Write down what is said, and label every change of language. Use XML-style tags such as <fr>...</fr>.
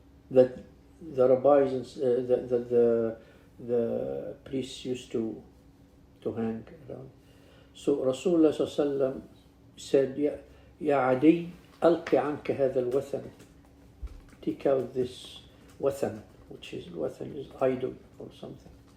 <en>That the rabbis and the priests used to hang around. So Rasulullah</en> <ar>صلى الله عليه وسلم</ar> <en>said,</en> <ar>يا عدي ألق عنك هذا الوثن.</ar> <en>Take out this wathan, which is idol or something.</en>